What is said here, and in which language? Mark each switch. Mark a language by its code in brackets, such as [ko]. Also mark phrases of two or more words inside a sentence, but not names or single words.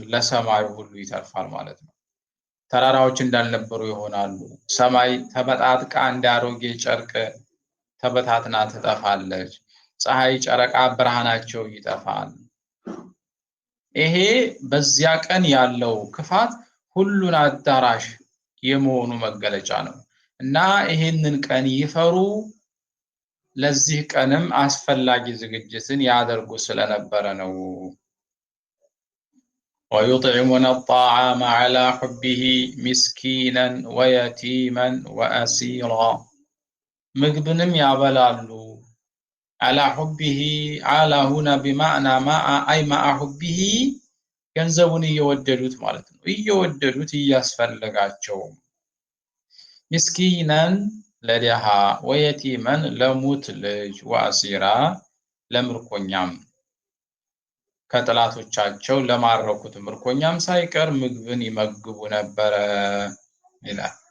[am] ለሰማይ ሁሉ ይተርፋል ማለት ነው። ተራራዎች እንዳልነበሩ ይሆናሉ። ሰማይ ተበጣጥቃ እንዳሮጌ ጨርቅ ተበታትና ትጠፋለች። ፀሐይ፣ ጨረቃ ብርሃናቸው ይጠፋል። ይሄ በዚያ ቀን ያለው ክፋት ሁሉን አዳራሽ የመሆኑ መገለጫ ነው እና ይሄንን ቀን ይፈሩ ለዚህ ቀንም አስፈላጊ ዝግጅትን ያደርጉ ስለነበረ ነው። [ar] ويطعمون الطعام على حبه مسكينا ويتيما وأسيرا [am] ምግብንም ያበላሉ [ar] على حبه على هنا بمعنى مع أي مع حبه [am] ገንዘቡን እየወደዱት ማለት ነው። እየወደዱት እያስፈልጋቸው ምስኪናን ለድሃ ወየቲመን ለሙት ልጅ ወአሲራ ለምርኮኛም ከጥላቶቻቸው ለማረኩት ምርኮኛም ሳይቀር ምግብን ይመግቡ ነበረ ይላል።